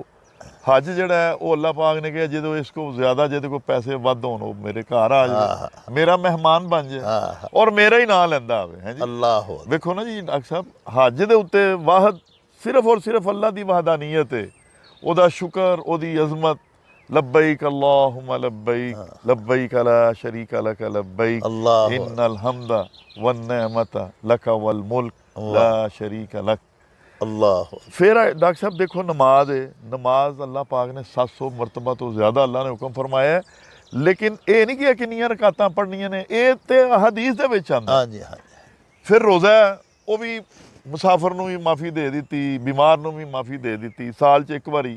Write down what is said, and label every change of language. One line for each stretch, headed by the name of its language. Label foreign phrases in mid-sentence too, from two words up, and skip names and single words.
Punjabi: ਹੱਜ ਜਿਹੜਾ ਹੈ ਉਹ ਅੱਲਾਹ ਪਾਕ ਨੇ ਕਿਹਾ ਜਦੋਂ ਇਸ ਕੋ ਜ਼ਿਆਦਾ ਜਿਹਦੇ ਕੋਲ ਪੈਸੇ ਵੱਧ ਹੋਣ ਉਹ ਮੇਰੇ ਘਰ ਆ ਜਾਵੇ, ਮੇਰਾ ਮਹਿਮਾਨ ਬਣ ਜਾਏ ਔਰ ਮੇਰਾ ਹੀ ਨਾਂ ਲੈਂਦਾ ਆਵੇ ਹੈ ਜੀ। ਅੱਲਾਹ ਵੇਖੋ ਨਾ ਜੀ ਡਾਕਟਰ ਸਾਹਿਬ, ਹੱਜ ਦੇ ਉੱਤੇ ਵਾਹਦ ਸਿਰਫ ਔਰ ਸਿਰਫ ਅੱਲਾਹ ਦੀ ਵਹਦਾਨੀਅਤ ਹੈ, ਉਹਦਾ ਸ਼ੁਕਰ, ਉਹਦੀ ਅਜ਼ਮਤ।
Arabic: لبيك اللهم لبيك لبيك لا شريك لك لبيك إن الحمد والنعمة لك والملك لا شريك لك. अल्लाह।
Urdu: پھر ڈاکٹر صاحب دیکھو نماز ہے، نماز اللہ پاک نے 700 مرتبہ تو زیادہ اللہ نے حکم فرمایا ہے، لیکن یہ نہیں کہ
Punjabi: ਕਿੰਨੀਆਂ ਰਕਾਤਾਂ ਪੜ੍ਹਨੀਆਂ ਨੇ, ਇਹ ਤਾਂ ਹਦੀਸ ਦੇ ਵਿੱਚ ਆਂਦਾ।
Urdu: ہاں جی ہاں.
Punjabi: ਫਿਰ ਰੋਜ਼ਾ ਉਹ ਵੀ ਮੁਸਾਫ਼ਿਰ ਨੂੰ ਵੀ ਮਾਫ਼ੀ ਦੇ ਦੀ, ਬੀਮਾਰ ਨੂੰ ਵੀ ਮਾਫ਼ੀ ਦੇ ਦੀ ਸਾਲ ਚ ਇੱਕ ਵਾਰੀ।